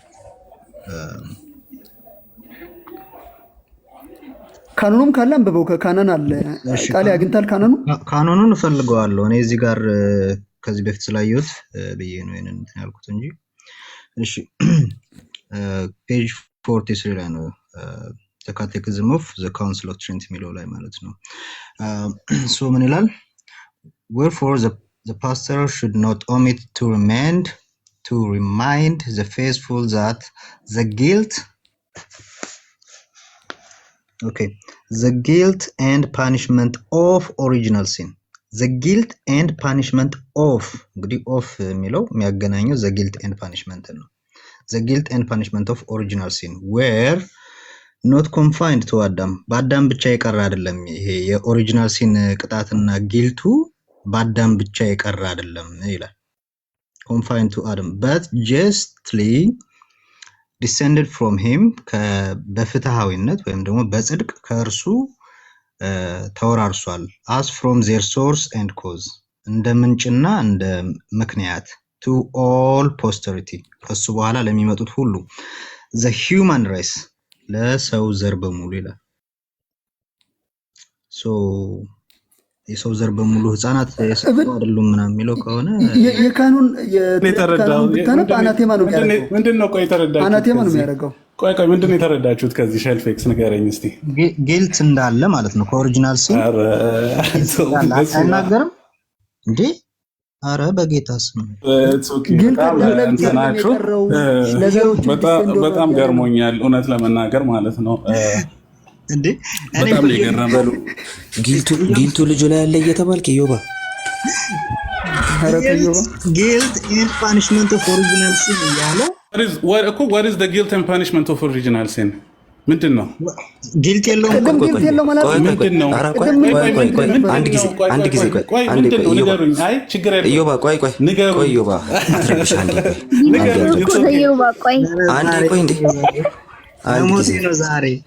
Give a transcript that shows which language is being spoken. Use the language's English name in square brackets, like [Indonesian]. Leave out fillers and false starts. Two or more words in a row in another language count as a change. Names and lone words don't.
[Amharic] ካኖኑም ካለ አንብበው። ከካናን አለ ቃል ያግንታል። ካኖኑን እፈልገዋለሁ እኔ እዚህ ጋር ከዚህ በፊት ስላየሁት ብዬ ነው ይሄንን እንትን ያልኩት እንጂ። እሺ ፔጅ 43 ላይ ነው [English] the catechism of the council of Trent [Amharic] የሚለው ላይ ማለት ነው። so ምን ይላል? [English] wherefore the pastor should not omit to remind the faithful that the guilt and punishment of original sin, the guilt and punishment of እንግዲህ of [Amharic] የሚለው የሚያገናኘው [English] the guilt and punishment ነው። the guilt and punishment of original sin were not confined to Adam. [Amharic] በአዳም ብቻ የቀረ አይደለም። ይሄ [English] original sin [Amharic] ቅጣትና ጊልቱ በአዳም ብቻ የቀረ አይደለም ይላል። confined [English] to Adam but justly descended from him [Amharic] በፍትሃዊነት ወይም ደግሞ በጽድቅ ከእርሱ ተወራርሷል። [English] as from their source and cause [Amharic] እንደ ምንጭና እንደ ምክንያት [English] to all posterity [Amharic] ከሱ በኋላ ለሚመጡት ሁሉ [English] the human race [Amharic] ለሰው ዘር በሙሉ ይላል። ሶ የሰው ዘር በሙሉ ህፃናት የሰው አይደሉም ምናምን የሚለው ከሆነ የካኑን የተረዳው አናቴማ ነው የሚያደርገው። ምንድነው? ቆይ ተረዳችሁ? አናቴማ ነው የሚያደርገው። ቆይ ምንድነው የተረዳችሁት ከዚህ? ሸልፌክስ ንገረኝ እስቲ። ጊልት እንዳለ ማለት ነው [English] original sin [Amharic] አይናገርም እንዴ? አረ በጌታ ስም በጣም ገርሞኛል እውነት ለመናገር ማለት ነው። እንዴ በጣም የገረመሉ ጊልቱ ልጁ ላይ ያለ እየተባልክ ኢዮባ [English] guilt and punishment of original sin ያለ what is the guilt and punishment of original sin? [Amharic] ምንድን ነው? ጊልት የለውም ማለት ምንድን ነው? አንድ ጊዜ አይ ችግር የለም። ኢዮባ ቆይ ኢዮባ አትረብሽ። አንዴ ቆይ እንዴ አንድ ጊዜ